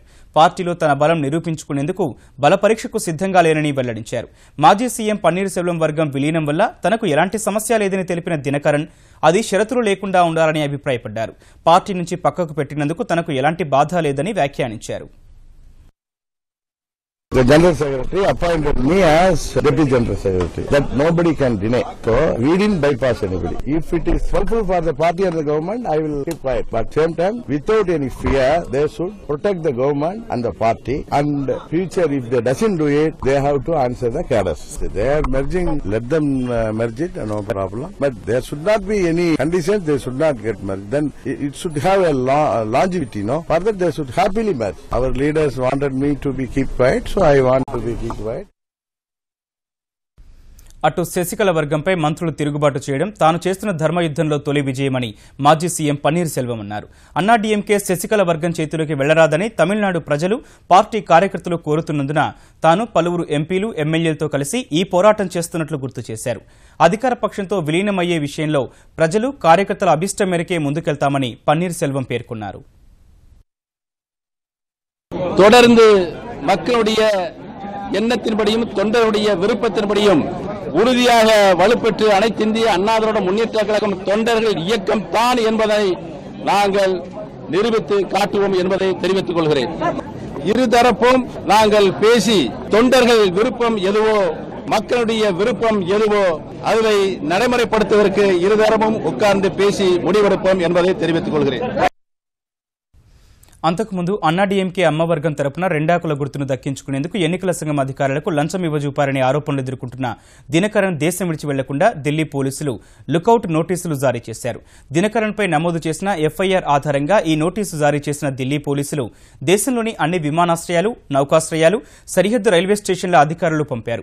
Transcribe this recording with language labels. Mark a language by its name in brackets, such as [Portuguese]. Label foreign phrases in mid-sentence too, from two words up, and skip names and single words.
[Telugu] పార్టీలో తన బలం నిరూపించుకునేందుకు బల పరీక్షకు సిద్ధంగా లేనని వెల్లడించారు. మాజీ సీఎం పన్నీర్ సెల్వం వర్గం విలీనం వల్ల తనకు ఎలాంటి సమస్య లేదని తెలిపిన దినకరన్ అది షరతులు లేకుండా ఉండాలని అభిప్రాయపడ్డారు. పార్టీ నుంచి పక్కకు పెట్టినందుకు తనకు ఎలాంటి బాధ లేదని వ్యాఖ్యానించారు. [English] The General Secretary appointed me as Deputy General Secretary. That nobody can deny. So, we didn't bypass anybody. If it is helpful for the party and the government, I will keep quiet. But same time, without any fear, they should protect the government and the party. And future, if they doesn't do it, they have to answer the cadres. They are merging, let them merge it, no problem. But there should not be any conditions, they should not get merged. Then it should have a longevity, no? Further, they should happily merge. Our leaders wanted me to be keep quiet, so I want to be keep quiet. [Telugu] అటు శశికళ వర్గంపై మంత్రులు తిరుగుబాటు చేయడం తాను చేస్తున్న ధర్మయుద్ధంలో తొలి విజయమని మాజీ సీఎం పన్నీర్ సెల్వం అన్నారు. అన్నాడీఎంకే శశికళ వర్గం చేతిలోకి వెళ్లరాదని తమిళనాడు ప్రజలు పార్టీ కార్యకర్తలు కోరుతున్నందున తాను పలువురు ఎంపీలు ఎమ్మెల్యేలతో కలిసి ఈ పోరాటం చేస్తున్నట్లు గుర్తు చేశారు. అధికార పక్షంతో విలీనమయ్యే విషయంలో ప్రజలు కార్యకర్తల అభిష్టం మేరకే ముందుకెళ్తామని పన్నీర్ సెల్వం పేర్కొన్నారు. [Tamil] மக்களுடைய எண்ணத்தின்படியும் தொண்டருடைய விருப்பத்தின்படியும் உறுதியாக வலுப்பெற்று அனைத்து இந்திய அண்ணா திராவிட முன்னேற்ற கழகம் தொண்டர்கள் இயக்கம் தான் என்பதை நாங்கள் நிரூபித்து காட்டுவோம் என்பதை தெரிவித்துக் கொள்கிறேன். இருதரப்பும் நாங்கள் பேசி தொண்டர்கள் விருப்பம் எதுவோ மக்களுடைய விருப்பம் எதுவோ அதை நடைமுறைப்படுத்துவதற்கு இருதரப்பும் உட்கார்ந்து பேசி முடிவெடுப்போம் என்பதை தெரிவித்துக் கொள்கிறேன். [Telugu] అంతకుముందు అన్నాడీఎంకే అమ్మవర్గం తరపున రెండాకుల గుర్తును దక్కించుకునేందుకు ఎన్నికల సంఘం అధికారులకు లంచం ఇవ్వజూపారనే ఆరోపణలు ఎదుర్కొంటున్న దినకరన్ దేశం విడిచి వెళ్లకుండా ఢిల్లీ పోలీసులు [English] lookout notices [Telugu] జారీ చేశారు. దినకరన్పై నమోదు చేసిన ఎఫ్ఐఆర్ ఆధారంగా ఈ నోటీసు జారీ చేసిన ఢిల్లీ పోలీసులు దేశంలోని అన్ని విమానాశ్రయాలు, నౌకాశ్రయాలు, సరిహద్దు [English] railway stations [Telugu] అధికారులు పంపారు.